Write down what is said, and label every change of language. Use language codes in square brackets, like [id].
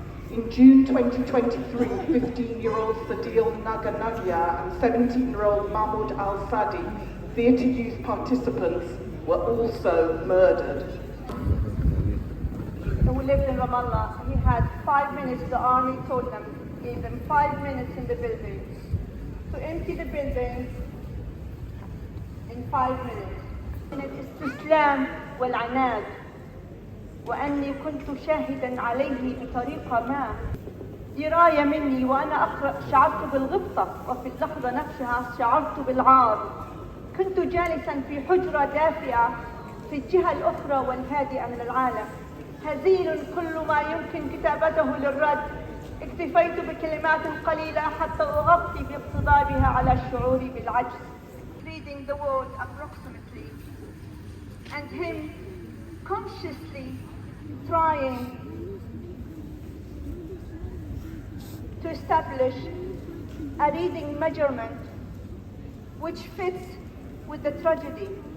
[en] In June 2023, 15-year-old Sadil Naganagya and 17-year-old Mahmoud Al-Sadi, theatre youth participants, were also murdered. So we lived in Ramallah. He had 5 minutes. The army told them, gave them 5 minutes in the buildings to empty the buildings in 5 minutes. [ar] من الاستسلام والعناد وأني كنت شاهدا عليه بطريقة ما. دراية مني وأنا أقرأ شعرت بالغبطة وفي اللحظة نفسها شعرت بالعار. كنت جالسا في حجرة دافئة في الجهة الأخرى والهادئة من العالم. هزيل كل ما يمكن كتابته للرد. اكتفيت بكلمات قليلة حتى أغطي باقتضابها على شعوري بالعجز. [en] Reading the word approximately and him consciously trying to establish a reading measurement which fits with the tragedy.